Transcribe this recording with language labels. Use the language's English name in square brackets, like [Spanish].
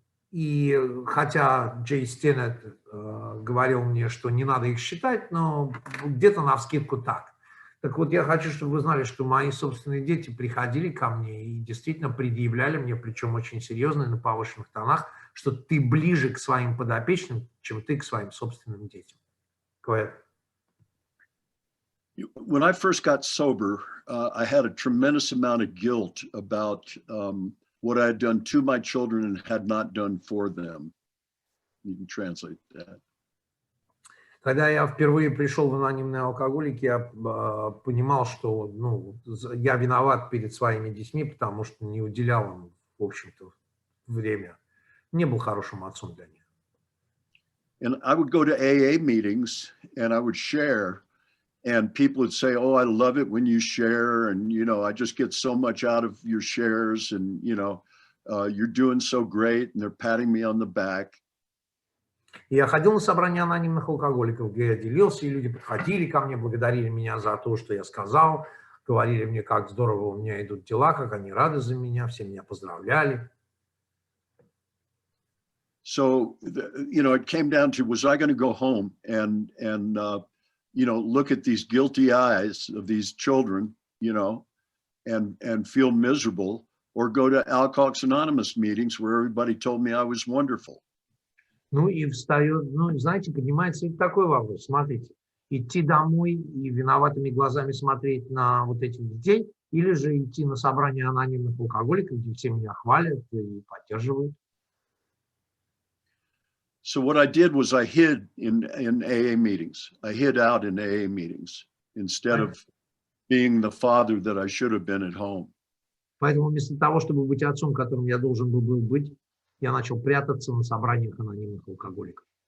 [Russian] И хотя Джей Стеннет говорил мне, что не надо их считать, но где-то навскидку так. Так вот, я хочу, чтобы вы знали, что мои собственные дети приходили ко мне и действительно предъявляли мне, причем очень серьезно и на повышенных тонах, что ты ближе к своим подопечным, чем ты к своим собственным детям. [English] Go ahead. When I first got sober, I had a tremendous amount of guilt about what I had done to my children and had not done for them. You can translate that. [Russian] Когда я впервые пришел в анонимные алкоголики, я понимал, что я виноват перед своими детьми, потому что не уделял им, в общем-то, время. Не был хорошим отцом для них. [English] And I would go to AA meetings and I would share, and people would say, oh, I love it when you share, and I just get so much out of your shares, and you're doing so great, and they're patting me on the back. [Russian] Я ходил на собрания анонимных алкоголиков, где я делился, и люди подходили ко мне, благодарили меня за то, что я сказал, говорили мне, как здорово у меня идут дела, как они рады за меня, все меня поздравляли. [English] So, it came down to, was I going to go home and look at these guilty eyes of these children, and feel miserable, or go to Alcoholics Anonymous meetings where everybody told me I was wonderful. [Russian] И встает, знаете, поднимается и такой вопрос. Смотрите, идти домой и виноватыми глазами смотреть на вот этих детей, или же идти на собрание анонимных алкоголиков, где все меня хвалят и поддерживают. [English] So what I did was I hid in AA meetings. I hid out in AA meetings instead of being the father that I should have been at home. [Russian] Поэтому вместо того, чтобы быть отцом, которым я должен был быть, я начал прятаться на собраниях анонимных алкоголиков.